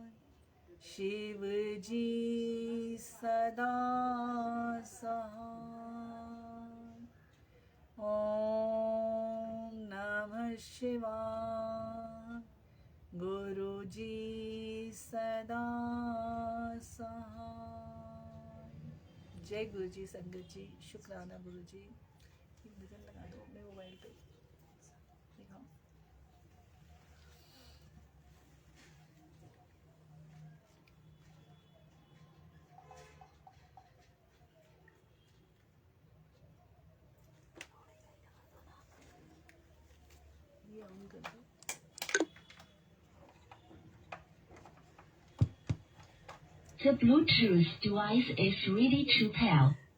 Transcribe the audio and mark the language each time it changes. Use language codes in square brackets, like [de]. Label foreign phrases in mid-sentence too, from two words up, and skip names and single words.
[hi] शिव जी सदा सहाय। ओम नमः शिवाय। गुरु जी सदा सहाय। जय गुरु जी। संगत जी, शुक्राना गुरु जी। एक भजन लगा दो अपने मोबाइल पे, दिखाओ। ये ऑन कर दो। [en] The Bluetooth device is ready to pair.